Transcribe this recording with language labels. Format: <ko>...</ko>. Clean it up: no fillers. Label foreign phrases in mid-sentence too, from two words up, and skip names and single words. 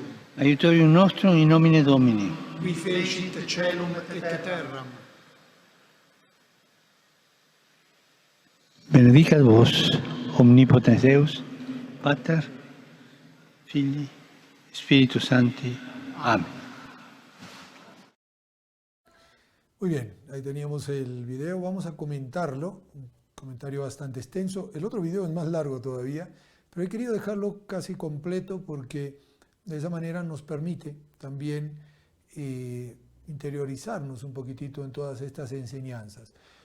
<la>Aiutorium nostrum in nomine Domini. Qui fecit caelum et terram. Benedicat vos, omnipotens Deus, Pater, Filii, Spiritus Sancti.</la> <es>Amén. Muy bien, ahí teníamos el video, vamos a comentarlo, un comentario bastante extenso. El otro video es más largo todavía, pero he querido dejarlo casi completo porque de esa manera nos permite también interiorizarnos un poquitito en todas estas enseñanzas.</es>